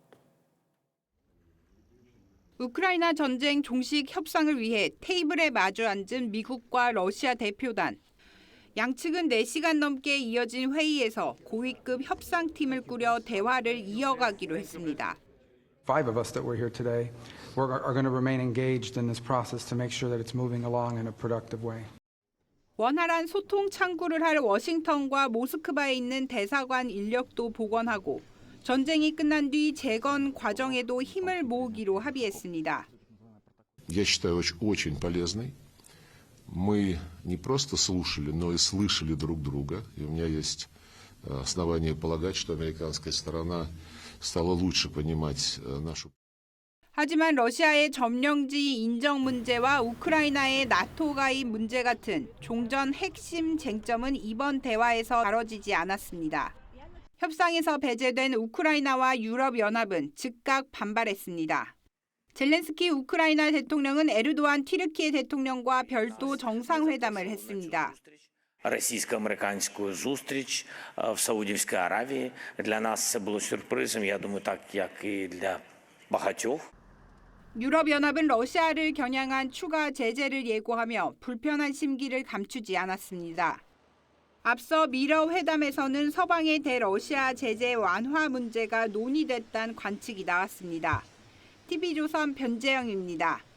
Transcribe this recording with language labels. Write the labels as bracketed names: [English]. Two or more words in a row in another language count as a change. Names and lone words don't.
[Korean] 우크라이나 전쟁 종식 협상을 위해 테이블에 마주 앉은 미국과 러시아 대표단. 양측은 4시간 넘게 이어진 회의에서 고위급 협상팀을 꾸려 대화를 이어가기로 했습니다. [English] 5 of us that were here today are going to remain engaged in this process to make sure that it's moving along in a productive way. [Korean] 원활한 소통 창구를 할 워싱턴과 모스크바에 있는 대사관 인력도 복원하고 전쟁이 끝난 뒤 재건 과정에도 힘을 모으기로 합의했습니다. [Russian] Я считаю, очень полезной. Мы не просто слушали, но и слышали друг друга. И у меня есть основания полагать, что американская сторона стала лучше понимать нашу. [Korean] 하지만 러시아의 점령지 인정 문제와 우크라이나의 나토 가입 문제 같은 종전 핵심 쟁점은 이번 대화에서 다뤄지지 않았습니다. 협상에서 배제된 우크라이나와 유럽연합은 즉각 반발했습니다. 젤렌스키 우크라이나 대통령은 에르도안 튀르키예 대통령과 별도 정상회담을 했습니다. [Ukrainian] Російсько-американську зустріч в Саудівській Аравії. Для нас це було сюрпризом, я думаю, так як і для багатьох. [Korean] 유럽연합은 러시아를 겨냥한 추가 제재를 예고하며 불편한 심기를 감추지 않았습니다. 앞서 미러 회담에서는 서방의 대러시아 제재 완화 문제가 논의됐다는 관측이 나왔습니다. TV조선 변재영입니다.